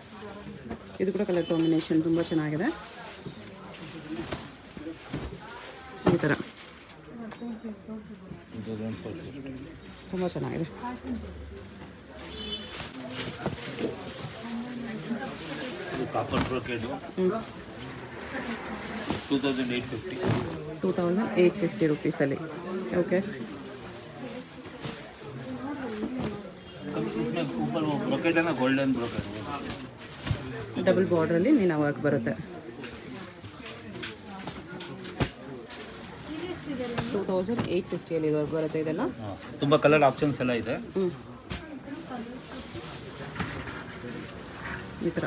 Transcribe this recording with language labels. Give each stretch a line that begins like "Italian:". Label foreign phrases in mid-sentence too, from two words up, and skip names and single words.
Kannada: ಇದು ಕೂಡ
English: colour combination
Kannada: ತುಂಬ ಚೆನ್ನಾಗಿದೆ. ಈ ಥರ ತುಂಬ ಚೆನ್ನಾಗಿದೆ.
English: copper brocade
Kannada: 2850. 2850 ರುಪೀಸಲ್ಲಿ. ಓಕೆ.
Hindi: ऊपर वो ब्रोकेट है ना,
English: golden brocade,
Kannada: ಡಬಲ್ ಬಾರ್ಡ್ರಲ್ಲಿ ಮೀನಾ ವರ್ಕ್ ಬರುತ್ತೆ. 2850ಅಲ್ಲಿ ಬರುತ್ತೆ ಇದೆಲ್ಲ. ತುಂಬ
English: colour options
Kannada: ಎಲ್ಲ ಇದೆ. ಈ ಥರ